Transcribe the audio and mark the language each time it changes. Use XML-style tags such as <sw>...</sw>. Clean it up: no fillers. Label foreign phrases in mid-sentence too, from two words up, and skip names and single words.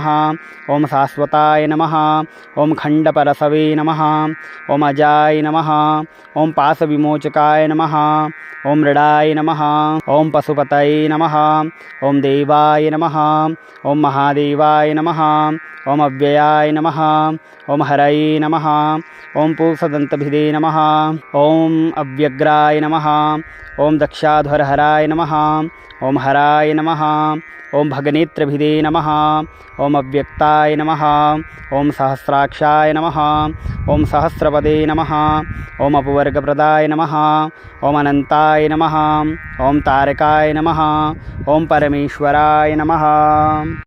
<sa>ओम शाश्वताय नमः। ओम खंडपरसवे नमः। ओम अजाय नमः। ओम पाशविमोचकाय नमः। ओम मृडाय नमः। ओम पशुपतये नमः। ओम देवाय नमः। ओम महादेवाय नमः। ఓం అవ్యయాయ నమః ఓం హరయే నమః ఓం పూసదంతభిదే నమః ఓం అవ్యగ్రాయ నమః ఓం దక్షాధ్వరహరాయ నమః ఓం హరాయ నమః ఓం భగనేత్రభిదే నమః ఓం అవ్యక్తాయ నమః ఓం సహస్రాక్షాయ నమః ఓం సహస్రపదే నమః ఓం అపవర్గప్రదాయ నమః ఓం అనంతాయ నమః ఓం తారకాయ నమః ఓం పరమేశ్వరాయ నమః.</sa>